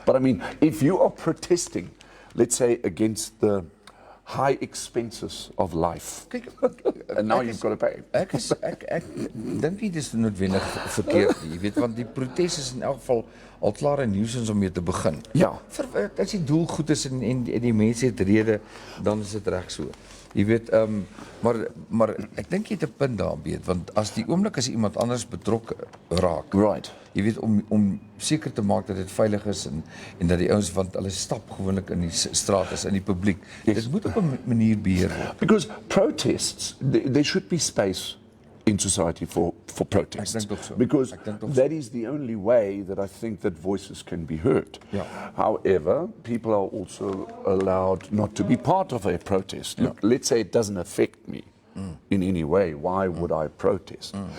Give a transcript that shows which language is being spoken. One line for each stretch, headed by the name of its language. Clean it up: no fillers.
English: But I mean, if you are protesting, let's say against the high expenses of life,
Afrikaans: Kyk,
English: and now you've got to pay.
Afrikaans: Ek dink nie dis noodwendig verkeerd nie, jy weet, want die protes is in elk geval al klaar 'n nuisance om mee te begin. Ja. As die doel goed is en die mense het rede, dan is dit reg so. Jy weet, maar ek dink jy het 'n punt daar, weet, want as die oomblik as iemand anders betrokke raak,
English: Right.
Afrikaans: jy weet, om seker te maak dat dit veilig is en dat die ouens, want hulle stap gewoonlik in die straat is, in die publiek.
English: Yes.
Afrikaans: Dit moet op 'n manier beheer word.
English: Because protests, there should be space in society for protests.
Afrikaans: Ek dink tog so.
English: Because
Afrikaans: Ek dink tog so.
English: that is the only way that I think that voices can be heard.
Afrikaans: Ja.
English: However, people are also allowed not to be part of a protest. Look, let's say it doesn't affect me in any way. Why would I protest?